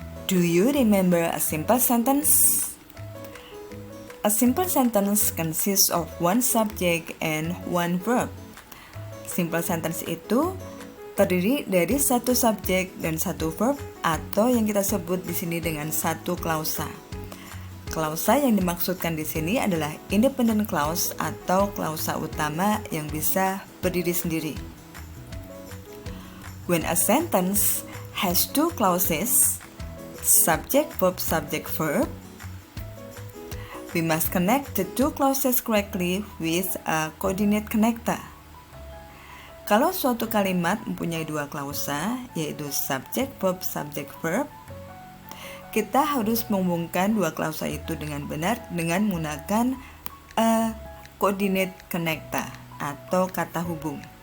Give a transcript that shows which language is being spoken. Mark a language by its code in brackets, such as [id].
[en] Do you remember a simple sentence? A simple sentence consists of one subject and one verb. Simple sentence [id] itu terdiri dari satu subjek dan satu verb atau yang kita sebut di sini dengan satu klausa. Klausa yang dimaksudkan di sini adalah [en] independent clause [id] atau klausa utama yang bisa berdiri sendiri. [en] When a sentence has two clauses, subject, verb, we must connect the two clauses correctly with a coordinate connector. [id] Kalau suatu kalimat mempunyai dua klausa, yaitu subject, verb, kita harus menghubungkan dua klausa itu dengan benar dengan menggunakan [en] a coordinate connector [id] atau kata hubung.